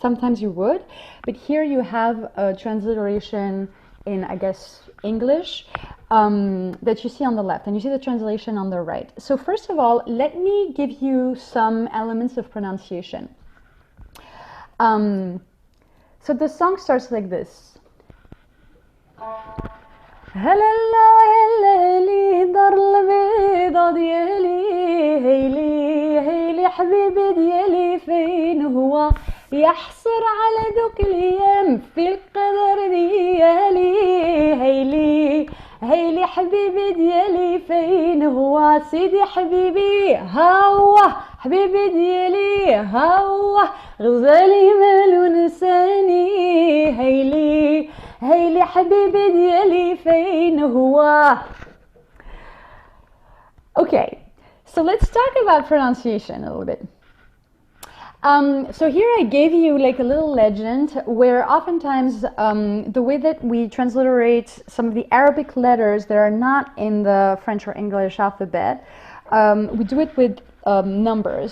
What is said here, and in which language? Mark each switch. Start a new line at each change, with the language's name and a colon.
English: Sometimes you would, but here you have a transliteration in, I guess, English that you see on the left, and you see the translation on the right. So first of all, let me give you some elements of pronunciation. So the song starts like this.
Arabic: هلا هلا دار البيضة ديالي هيلي هيلي حبيبي ديالي فين هو يحصر على دوك الايام في القدر ديالي هيلي هيلي حبيبي ديالي فين هو سيدي حبيبي ها هو حبيبي ديالي هوا غزالي مالو نساني هيلي هيلي حبيبي ديالي فين هو.
English: Okay, so let's talk about pronunciation a little bit. So here I gave you like a little legend where oftentimes the way that we transliterate some of the Arabic letters that are not in the French or English alphabet, we do it with numbers.